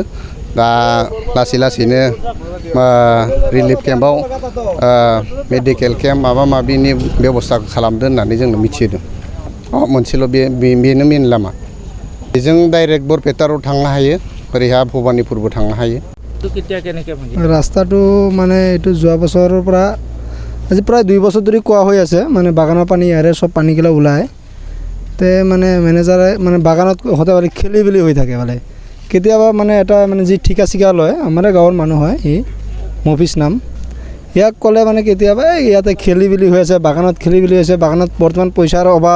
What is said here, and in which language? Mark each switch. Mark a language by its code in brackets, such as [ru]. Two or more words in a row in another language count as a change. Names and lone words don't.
[brx] दा लासै लासैनो रिलिफ केम्पआव मेडिकेल केम्प माबा माबिनि बेबस्था खालामदों होननानै जोंनो मिथिहोदों। मोनसेल' बेनो मेन लामा, बेजों डाइरेक्ट बरपेटा रड थांनो हायो, ओरैहा भबानिपुरबो थांनो हायो। [as] ৰাস্তাটো মানে এইটো যোৱা বছৰৰ পৰা আজি প্ৰায় 2 বছৰ ধৰি কোৱা হৈ আছে, মানে বাগানৰ পানী ইয়াৰে চব পানীগিলা ওলায়। তে মানে মেনেজাৰে মানে বাগানত সদায় খেলি বেলি হৈ থাকে। মানে কেতিয়াবা মানে এটা মানে যি ঠিকা চিকা লয়, আমাৰ গাঁৱৰ মানুহ হয়, ই মফিজ নাম, ইয়াক ক'লে মানে কেতিয়াবা ইয়াতে খেলি বেলি হৈ আছে, বাগানত খেলি বেলি হৈছে, বাগানত বৰ্তমান পইচাৰ অভাৱ।